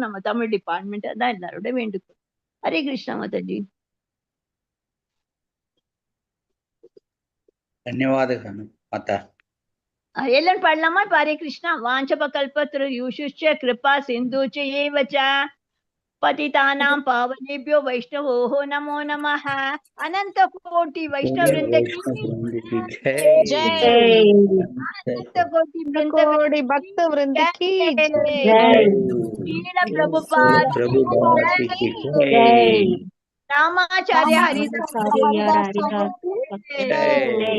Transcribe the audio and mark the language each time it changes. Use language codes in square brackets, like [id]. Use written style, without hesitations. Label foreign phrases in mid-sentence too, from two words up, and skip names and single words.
[ta] நம்ம தமிழ் டிபார்ட்மெண்ட் தான் எல்லாரோட வேண்டுகோள். ஹரே கிருஷ்ணா மாதாஜி. [kn] ಧನ್ಯವಾದ ಮಾತಾ. [ta] எல்லாரும் பாடலாமா? இப்ப ஹரே கிருஷ்ணா. [sa] वाञ्छप कल्पत्रु यूषुच्च कृपा सिन्धुच्च एवच्च पतितानां पावनेभ्यो वैष्णवोः नमो नमः। [hi] अनंत कोटि वैष्णव वृंद की जय। अनंत कोटि भक्त वृंद की जय। शील प्रभुपाद की जय। रामाचार्य हरिदास जय।